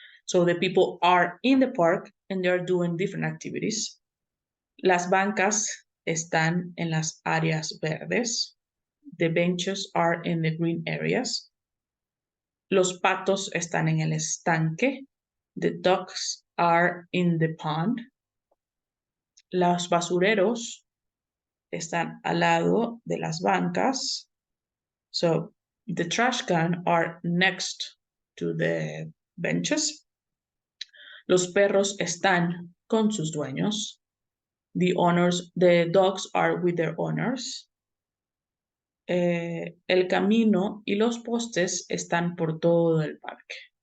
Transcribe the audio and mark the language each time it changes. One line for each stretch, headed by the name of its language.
English: So the people are in the park and they're doing different activities.
Spanish: Las bancas están en las áreas verdes.
English: The benches are in the green areas.
Spanish: Los patos están en el estanque.
English: The ducks are in the pond.
Spanish: Los basureros están al lado de las bancas.
English: So the trash can are next to the benches.
Spanish: Los perros están con sus dueños.
English: The dogs are with their owners.
Spanish: El camino y los postes están por todo el parque.